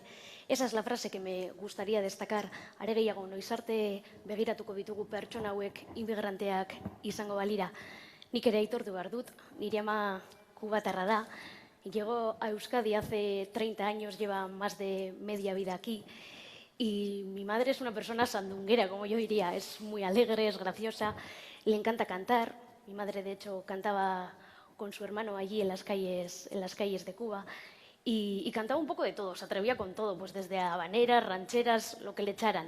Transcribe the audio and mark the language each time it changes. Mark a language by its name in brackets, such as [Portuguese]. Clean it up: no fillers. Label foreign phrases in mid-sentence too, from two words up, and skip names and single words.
[Spanish] Esa es la frase que me gustaría destacar. [Basque] Are gehiago, noiz arte begiratuko ditugu pertsona hauek inmigranteak izango balira. Nik ere aitortu behar dut, nire ama kubatarra da. [Spanish] Llegó a Euskadi hace 30 años, lleva más de media vida aquí. Y mi madre es una persona sandunguera, como yo diría. Es muy alegre, es graciosa, le encanta cantar. Mi madre, de hecho, cantaba con su hermano allí en las calles de Cuba y cantaba un poco de todo, se atrevía con todo, pues desde habaneras, rancheras, lo que le echaran.